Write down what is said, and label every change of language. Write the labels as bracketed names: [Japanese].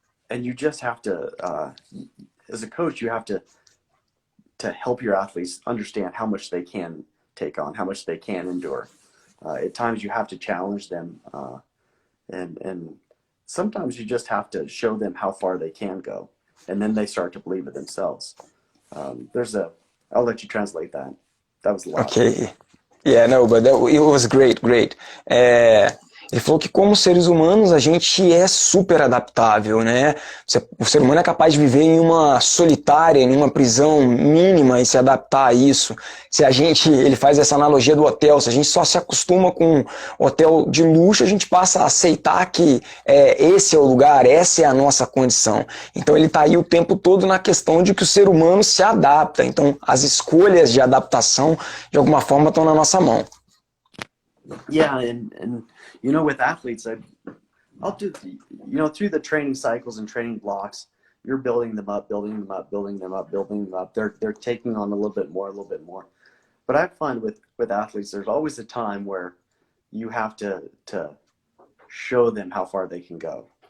[English] And you just have to, as a coach, you have to help your athletes understand how much they can take on, how much they can endure. At times you have to challenge them, and sometimes you just have to show them how far they can go, and then they start to believe it themselves. I'll let you translate that. That was a lot. Okay. Yeah, no, but it was great. [Portuguese] Ele falou que como seres humanos a gente é super adaptável, né? O ser humano é capaz de viver em uma solitária, em uma prisão mínima e se adaptar a isso. Ele faz essa analogia do hotel, se a gente só se acostuma com hotel de luxo, a gente passa a aceitar que esse é o lugar, essa é a nossa condição. Então ele está aí o tempo todo na questão de que o ser humano se adapta. Então as escolhas de adaptação, de alguma forma, estão na nossa mão. [English] Yeah, and with athletes, I'll do, through the training cycles and training blocks, you're building them up. They're taking on a little bit more. But I find with athletes, there's always a time where you have to show them how far they can go.